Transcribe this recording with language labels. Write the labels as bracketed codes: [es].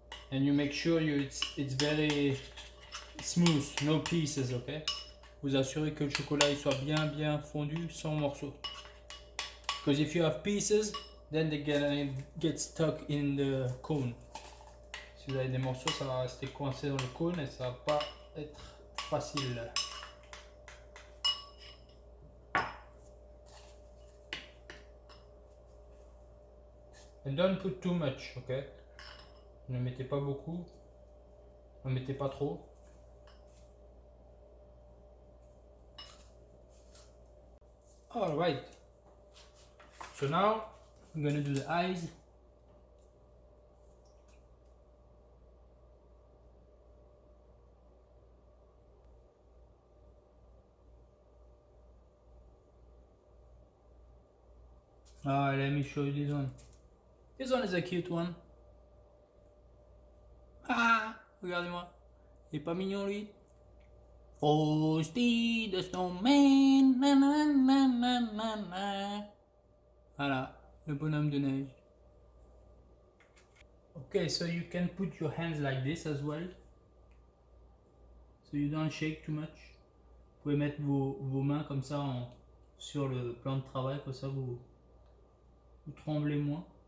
[en] And you make sure it's very smooth, no pieces, okay? [fr] Vous assurez que le chocolat il soit bien fondu, sans morceaux. [en] Because if you have pieces, then they're gonna get stuck in the cone. [fr] Si vous avez des morceaux, ça va rester coincé dans le cône et ça va pas être facile. [en] And don't put too much, ok? [fr] Ne mettez pas beaucoup, ne mettez pas trop. [en] Alright. So now I'm gonna do the eyes. Ah, let me show you this one. This one is a cute one. [fr] Ah, regardez-moi. Il est pas mignon lui? Frosty the Snowman. Na, na, na, na, na, na. Voilà, le bonhomme de neige. [en] Okay, so you can put your hands like this as well. So you don't shake too much. [fr] Vous pouvez mettre vos mains comme ça sur le plan de travail, comme ça vous tremblez moins.